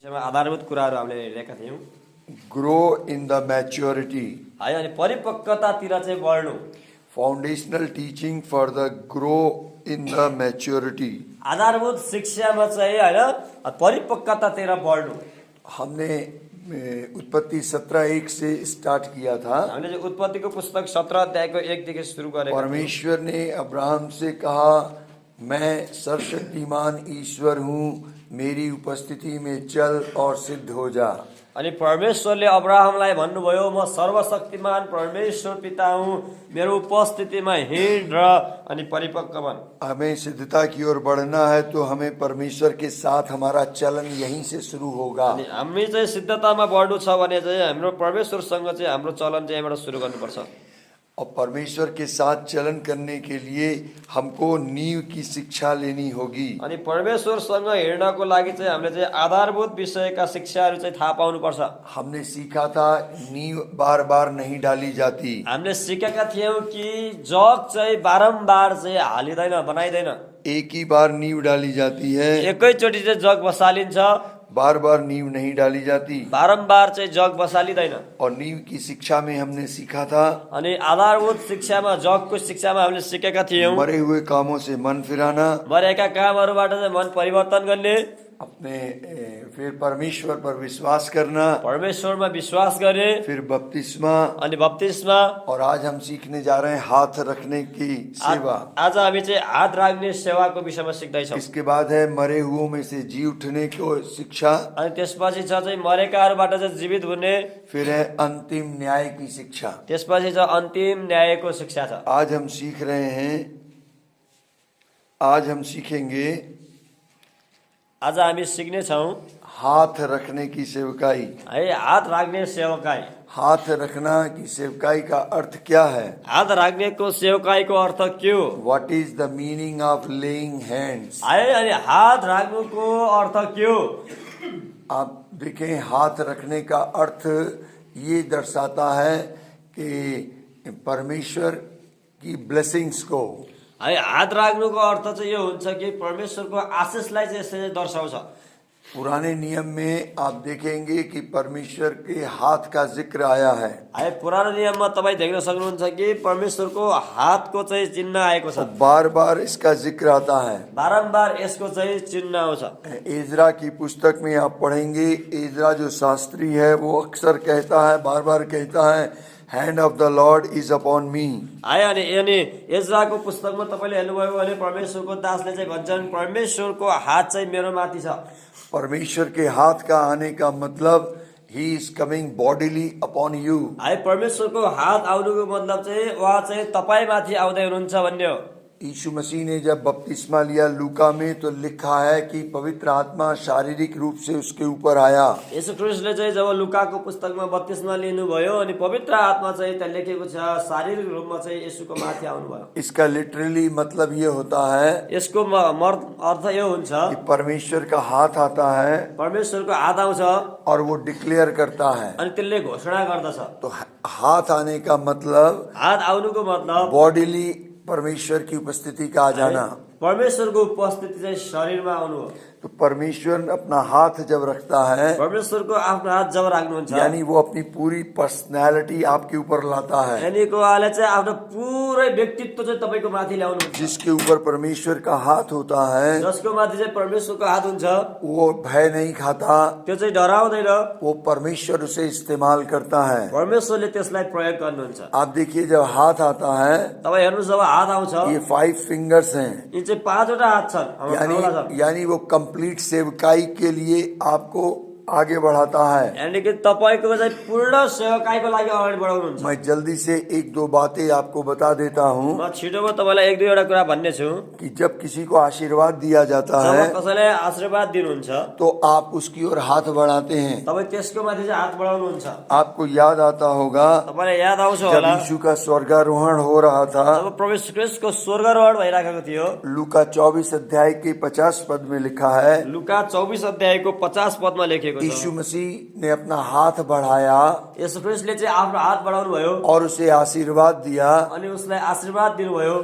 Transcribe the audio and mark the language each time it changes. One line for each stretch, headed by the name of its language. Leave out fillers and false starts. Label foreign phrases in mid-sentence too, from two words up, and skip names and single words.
Nepali: आधारभूत कुराहरू हामीले हेरेका थियौँ
English: grow in the maturity.
Nepali: है। अनि परिपक्वतातिर चाहिँ बढ्नु,
English: Foundational teaching for the grow in the maturity.
Nepali: आधारभूत शिक्षामा चाहिँ होइन परिपक्वतातिर बढ्नु।
Hindi: हमने उत्पत्ति 17:1 से स्टार्ट किया था।
Nepali: हामीले चाहिँ उत्पत्तिको पुस्तक 17 अध्यायको 1 देखि सुरु गरेको।
Hindi: परमेश्वर ने अब्राहम से कहा, मैं सर्वशक्तिमान ईश्वर हूँ, मेरी उपस्थिति में चल और सिद्ध हो जा।
Nepali: अनि परमेश्वरले अब्राहमलाई भन्नुभयो, म सर्वशक्तिमान परमेश्वर पिता हुँ, मेरो उपस्थितिमा हिँड र अनि परिपक्व बन।
Hindi: हमें सिद्धता की ओर बढ़ना है तो हमें परमेश्वर के साथ हमारा चलन यहीं से शुरू होगा।
Nepali: अनि हामी चाहिँ सिद्धतामा बढ्नु छ भने चाहिँ हाम्रो परमेश्वरसँग चाहिँ हाम्रो चलन चाहिँ यहाँबाट सुरु गर्नुपर्छ।
Hindi: और परमेश्वर के साथ चलन करने के लिए हमको नींव की शिक्षा लेनी होगी।
Nepali: अनि परमेश्वरसँग हिँड्नको लागि चाहिँ हामीले चाहिँ आधारभूत विषयका शिक्षाहरू चाहिँ थाहा पाउनुपर्छ।
Hindi: हमने सीखा था नींव बार बार नहीं डाली जाती।
Nepali: हामीले सिकेका थियौँ कि जग चाहिँ बारम्बार चाहिँ हालिँदैन, बनाइँदैन।
Hindi: एक ही बार नींव डाली जाती है,
Nepali: एकैचोटि चाहिँ जग बसालिन्छ,
Hindi: बार बार नींव नहीं डाली जाती।
Nepali: बारम्बार चाहिँ जग बसालिँदैन।
Hindi: और नींव की शिक्षा में हमने सीखा था
Nepali: अनि आधारभूत शिक्षामा जगको शिक्षामा हामीले सिकेका थियौँ
Hindi: मरे हुए कामों से मन फिराना,
Nepali: मरेका कामहरूबाट चाहिँ मन परिवर्तन गर्ने,
Hindi: अपने फिर परमेश्वर पर विश्वास करना,
Nepali: परमेश्वरमा विश्वास गर्ने,
Hindi: फिर बपतिस्मा,
Nepali: अनि बप्तिस्मा।
Hindi: और आज हम सीखने जा रहे हैं हाथ रखने की सेवा।
Nepali: आज हामी चाहिँ हात राख्ने सेवाको विषयमा सिक्दैछौँ।
Hindi: इसके बाद है मरे हुओं में से जी उठने को शिक्षा।
Nepali: अनि त्यसपछि छ चाहिँ मरेकाहरूबाट चाहिँ जीवित हुने,
Hindi: फिर है अंतिम न्याय की शिक्षा।
Nepali: त्यसपछि चाहिँ अन्तिम न्यायको शिक्षा छ।
Hindi: आज हम सीख रहे हैं, आज हम सीखेंगे
Nepali: आज हामी सिक्नेछौँ
Hindi: हाथ रखने की सेवकाई।
Nepali: है हात राख्ने सेवकाई।
Hindi: हाथ रखना की सेवकाई का अर्थ क्या है?
Nepali: हात राख्नेको सेवकाईको अर्थ के हो?
English: What is the meaning of laying hands?
Nepali: है अनि हात राख्नुको अर्थ के हो?
Hindi: आप देखें, हाथ रखने का अर्थ ये दर्शाता है कि परमेश्वर की ब्लेसिंग्स को,
Nepali: है हात राख्नुको अर्थ चाहिँ यो हुन्छ कि परमेश्वरको आशिषलाई चाहिँ यसरी दर्शाउँछ।
Hindi: पुराने नियम में आप देखेंगे कि परमेश्वर के हाथ का जिक्र आया है।
Nepali: है पुरानो नियममा तपाईँ देख्न सक्नुहुन्छ कि परमेश्वरको हातको चाहिँ चिन्ह आएको छ।
Hindi: बार बार इसका जिक्र आता है,
Nepali: बारम्बार यसको चाहिँ चिन्ह आउँछ।
Hindi: एजरा की पुस्तक में आप पढ़ेंगे, एजरा जो शास्त्री है वो अक्सर कहता है, बार बार कहता है,
English: hand of the Lord is upon me.
Nepali: है अनि एजराको पुस्तकमा तपाईँले हेर्नुभयो भने परमेश्वरको दासले चाहिँ भन्छन्, परमेश्वरको हात चाहिँ मेरो माथि छ।
Hindi: परमेश्वर के हाथ का आने का मतलब ही
English: is coming bodily upon you.
Nepali: है परमेश्वरको हात आउनुको मतलब चाहिँ उहाँ चाहिँ तपाईँ माथि आउँदै हुनुहुन्छ भन्ने हो।
Hindi: यीशु मसीह ने जब बपतिस्मा लिया लूका में तो लिखा है कि पवित्र आत्मा शारीरिक रूप से उसके ऊपर आया।
Nepali: यीशु ख्रिस्टले चाहिँ जब लुकाको पुस्तकमा बप्तिस्मा लिनुभयो अनि पवित्र आत्मा चाहिँ त्यहाँ लेखेको छ, शारीरिक रूपमा चाहिँ येशूको माथि आउनुभयो।
Hindi: इसका लिटरली मतलब ये होता है,
Nepali: यसको अर्थ यो हुन्छ
Hindi: कि परमेश्वर का हाथ आता है
Nepali: परमेश्वरको हात आउँछ
Hindi: और वो डिक्लेयर करता है।
Nepali: अनि त्यसले घोषणा गर्दछ।
Hindi: तो हाथ आने का मतलब
Nepali: हात आउनुको मतलब
Hindi: बॉडीली परमेश्वर की उपस्थिति का आ जाना।
Nepali: परमेश्वरको उपस्थिति चाहिँ शरीरमा आउनु हो।
Hindi: तो परमेश्वर अपना हाथ जब रखता है,
Nepali: परमेश्वरको आफ्नो हात जब राख्नुहुन्छ,
Hindi: यानी वो अपनी पूरी पर्सनैलिटी आपके ऊपर लाता है।
Nepali: यानीको उहाँले चाहिँ आफ्नो पुरै व्यक्तित्व चाहिँ तपाईको माथि ल्याउनुहुन्छ।
Hindi: जिसके ऊपर परमेश्वर का हाथ होता है,
Nepali: जसको माथि चाहिँ परमेश्वरको हात हुन्छ,
Hindi: वो भय नहीं खाता,
Nepali: त्यो चाहिँ डराउँदैन,
Hindi: वो परमेश्वर उसे इस्तेमाल करता है।
Nepali: परमेश्वरले त्यसलाई प्रयोग गर्नुहुन्छ।
Hindi: आप देखिए, जब हाथ आता है,
Nepali: तपाईँ हेर्नुहोस् जब हात आउँछ,
Hindi: ये 5 फिंगर्स हैं,
Nepali: यी चाहिँ 5वटा हात छन्।
Hindi: यानी वो कंप्लीट सेवकाई के लिए आपको आगे बढ़ाता है।
Nepali: यानी कि तपाईको चाहिँ पूर्ण सेवकाईको लागि अगाडि बढाउनुहुन्छ।
Hindi: मैं जल्दी से 1-2 बातें आपको बता देता हूँ
Nepali: म छिटोमा तपाईलाई 1-2 कुरा भन्ने छु
Hindi: कि जब किसी को आशीर्वाद दिया जाता है,
Nepali: जब कसैलाई आशीर्वाद दिनुहुन्छ
Hindi: तो आप उसकी ओर हाथ बढ़ाते हैं।
Nepali: तपाई त्यसको माथि चाहिँ हात बढाउनुहुन्छ।
Hindi: आपको याद आता होगा,
Nepali: तपाईलाई याद आउँछ
Hindi: जब
Nepali: होला
Hindi: यीशु का स्वर्गारोहण हो रहा था,
Nepali: जब प्रभु ख्रीष्टको स्वर्गारोहण भइराखेको थियो।
Hindi: लूका 24 अध्याय के 50 पद में लिखा है,
Nepali: लुका 24 अध्यायको 50 पदमा लेखेको लेखिएको
Hindi: यीशु
Nepali: छ।
Hindi: मसीह ने अपना हाथ बढ़ाया
Nepali: येशू ख्रिस्टले चाहिँ आफ्नो हात बढाउनु भयो
Hindi: और उसे आशीर्वाद दिया
Nepali: अनि उसलाई आशीर्वाद दिनुभयो